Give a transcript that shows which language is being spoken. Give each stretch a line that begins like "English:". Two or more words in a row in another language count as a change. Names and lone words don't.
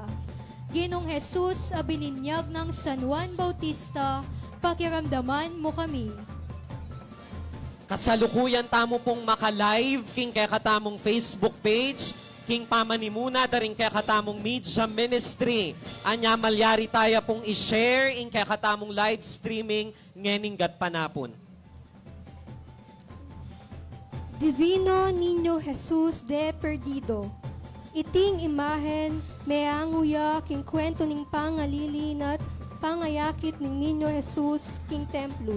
Pampanga: Ginong Jesus, abininyag ng San Juan Bautista, pakiramdaman mo kami. Kasalukuyan tamo pong maka-live king kaya katamong Facebook page, king pamanimuna daring kaya katamong
English: media ministry.
Pampanga: Anya malyari tayo pong i-share ing kaya katamong
English: live streaming
Pampanga: ngeninggat panapon. Divino Niño Jesus de Perdido. Iting imahen, meanguya king kwento ning pangalilin at pangayakit ning Niño Jesus king templo.